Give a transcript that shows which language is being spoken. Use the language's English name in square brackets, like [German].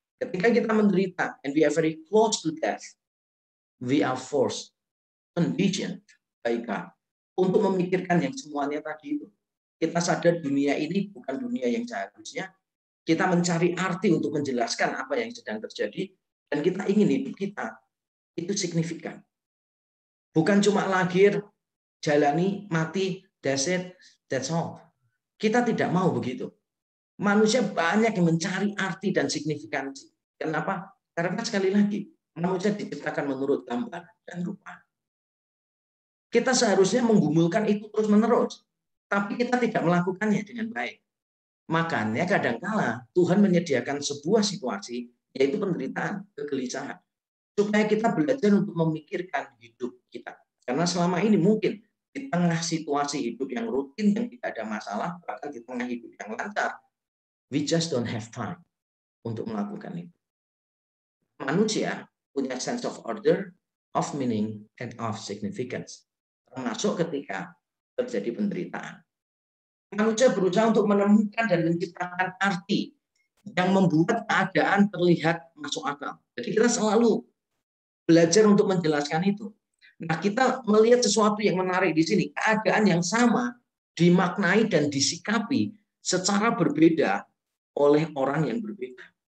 [Indonesian] Ketika kita menderita, [English] and we are very close to death, we are forced, conditioned by God, [Indonesian] untuk memikirkan yang semuanya tadi itu. Kita sadar dunia ini bukan dunia yang seharusnya. Kita mencari arti untuk menjelaskan apa yang sedang terjadi, dan kita ingin hidup kita itu signifikan. Bukan cuma lahir, jalani, mati, [English] that's it, that's all. [Indonesian] Kita tidak mau begitu. Manusia banyak yang mencari arti dan signifikansi. Kenapa? Karena sekali lagi, manusia diciptakan menurut gambar dan rupa. Kita seharusnya menggumulkan itu terus-menerus, tapi kita tidak melakukannya dengan baik. Makanya kadangkala Tuhan menyediakan sebuah situasi, yaitu penderitaan, kegelisahan, supaya kita belajar untuk memikirkan hidup kita. Karena selama ini mungkin di tengah situasi hidup yang rutin, yang tidak ada masalah, bahkan di tengah hidup yang lancar, [English] we just don't have time [Indonesian] untuk melakukan itu. Manusia punya [English] sense of order, of meaning, and of significance. [Indonesian] Termasuk ketika terjadi penderitaan. Manusia berusaha untuk menemukan dan menciptakan arti yang membuat keadaan terlihat masuk akal. Jadi kita selalu belajar untuk menjelaskan itu. Nah, kita melihat sesuatu yang menarik di sini. Keadaan yang sama dimaknai dan disikapi secara berbeda oleh orang yang berbeda.